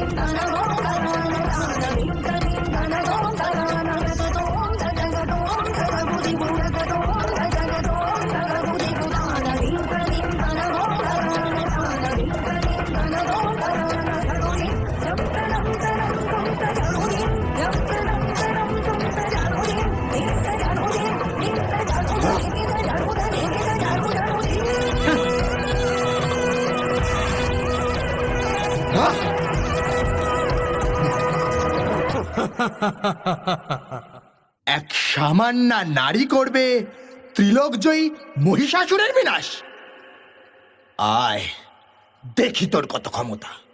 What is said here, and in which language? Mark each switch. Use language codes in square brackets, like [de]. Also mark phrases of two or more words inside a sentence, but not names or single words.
[bn] తనదం తనదిం తదిం తనదం తనదం జగదం జగగుది జగదం జగదం జగగుది గుణానదిం తదిం తనదం తనదిం తదిం తనదం తనదం జగదం తనం తజరుని జగదం తనం తజరుని నితజరుని నితజరుని నితజరుని నితజరుని এক সামান্য নারী করবে ত্রিলোকজয়ী মহিষাসুরের বিনাশ? আয় দেখি তোর কত ক্ষমতা।